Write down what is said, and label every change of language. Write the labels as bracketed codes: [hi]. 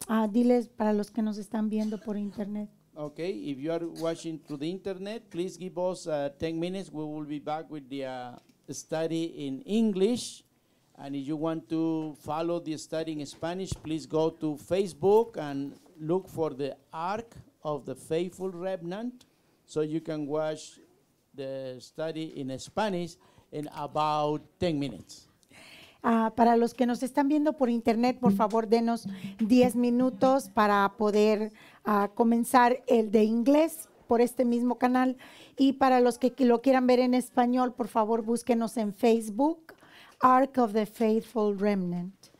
[es] Diles para los que nos están viendo por internet. [en] Okay, if you are watching through the internet, please give us 10 minutes. We will be back with the study in English. And if you want to follow the study in Spanish, please go to Facebook and look for the Ark of the Faithful Remnant, so you can watch the study in Spanish in about 10 minutes. [es] Para los que nos están viendo por internet, por favor, denos 10 minutos para poder comenzar el de inglés por este mismo canal. Y para los que lo quieran ver en español, por favor, búsquenos en Facebook, Ark of the Faithful Remnant.